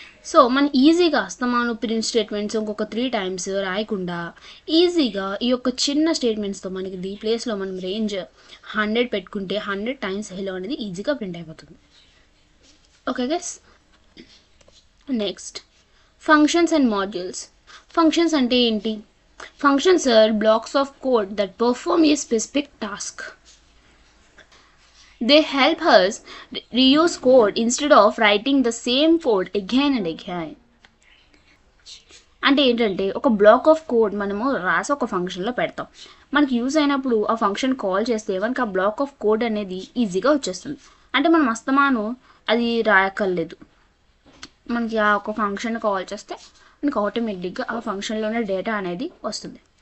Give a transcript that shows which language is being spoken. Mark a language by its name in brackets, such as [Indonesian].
[Telugu] So మనం ఈజీగా అస్తమాను ప్రింట్ స్టేట్మెంట్స్ ఇంకొక 3 టైమ్స్ రాయకుండా ఈజీగా ఈ యొక్క చిన్న స్టేట్మెంట్స్తో మనకి ఈ ప్లేస్లో మనం రేంజ్ 100 పెట్టుకుంటే 100 టైమ్స్ హెలో అనేది ఈజీగా ప్రింట్ అయిపోతుంది. [English] Okay guys, next functions and modules. [Telugu] Functions అంటే ఏంటి? [English] Functions are blocks of code that perform a specific task. They help us reuse code instead of writing the same code again and again. [Telugu] అంటే ఏంటంటే ఒక black of code మనము రాసి ఒక ఫంక్షన్లో పెడతాం. మనకి యూజ్ అయినప్పుడు ఆ ఫంక్షన్ కాల్ చేస్తే మనకి ఆ బ్లాక్ ఆఫ్ కోడ్ అనేది ఈజీగా వచ్చేస్తుంది. అంటే మనం అస్తమాను అది రాయక్కర్లేదు. మనకి ఆ ఒక ఫంక్షన్ కాల్ చేస్తే మనకి ఆటోమేటిక్గా ఆ ఫంక్షన్లోనే డేటా అనేది వస్తుంది.